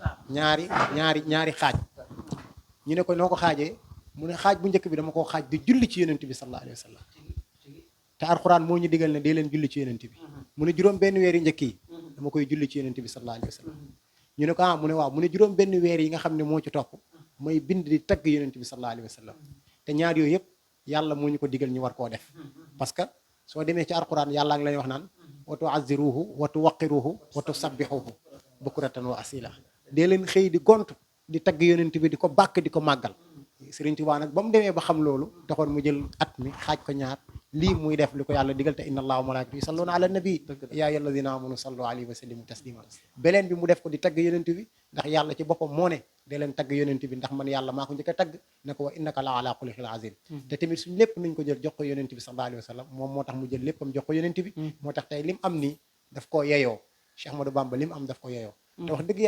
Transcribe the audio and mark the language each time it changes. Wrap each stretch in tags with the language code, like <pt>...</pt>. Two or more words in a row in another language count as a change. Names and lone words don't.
<wo>ñaari xaaj ñu ne ko noo ko xaajee mu ne xaaj bu njëkk bi dama koo xaaj di julli ci yonent bi</wo> <ar>صلى الله عليه وسلم</ar> <wo>te alxuraan moo ñu digal ne dee leen julli ci yonent bi mu ne juróom benn weer yi njëkk yi dama koy julli ci yonent bi</wo> <ar>صلى الله عليه وسلم</ar> <wo>ñu ne ko mu ne waaw mu ne juróom benn weer yi nga xam ne moo ci topp mooy bind di tagg yonent bi</wo> <ar>صلى الله عليه وسلم</ar> <wo>te ñaar yooyu yëpp yàlla moo ñu ko digal ñu war koo def</wo> <fr>parce que</fr> <wo>soo demee ci alxuraan yàlla ngi lay wax naan</wo> <ar>وتعزروه وتوقروه وتسبحوه بكرة وأصيلا</ar> <wo>dee leen xëy di gont di tagg yonent bi di ko bàkk di ko màggal Sëriñ Tuubaa nag ba mu demee ba xam loolu taxoon mu jël at mi xaaj ko ñaar lii muy def li ko yàlla digal te</wo> <ar>إن الله وملائكته يصلون على النبي يا أيها الذين آمنوا صلوا عليه وسلموا تسليما</ar> <wo>beleen bi mu def ko di tagg yonent bi ndax yàlla ci boppam moo ne dee leen tagg yonent bi ndax man yàlla maa ko njëkk a tagg ne ko</wo> <ar>وإنك لعلى خلق عظيم</ar> <wo>te tamit suñ lépp nañ ko jël jox ko yonent bi</wo> <ar>صلى الله عليه وسلم</ar> <wo>moom moo tax mu jël léppam jox ko yonent bi moo tax tey lim am nii daf koo yeyoo Cheikh Ahmadou Bamba lim am daf ko yeyoo te wax dëgg</wo>